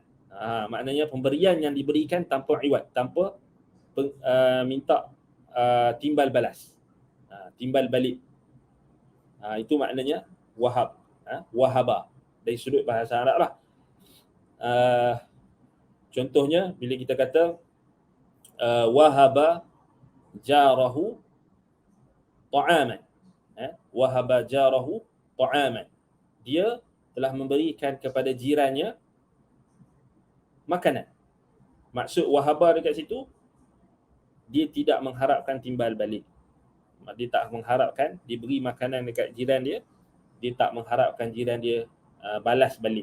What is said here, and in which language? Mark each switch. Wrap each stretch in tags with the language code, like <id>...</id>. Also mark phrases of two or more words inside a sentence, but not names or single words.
<ms>Maknanya pemberian yang diberikan tanpa iwad, tanpa minta timbal balas, timbal balik. Itu maknanya wahab, wahaba dari sudut bahasa Arab lah. Contohnya bila kita kata</ms> <ar>وهب جاره طعاما، وهب جاره طعاما,</ar> <ms>dia telah memberikan kepada jirannya makanan. Maksud wahaba dekat situ, dia tidak mengharapkan timbal balik. Dia tak mengharapkan diberi makanan dekat jiran dia, dia tak mengharapkan jiran dia balas balik.</ms>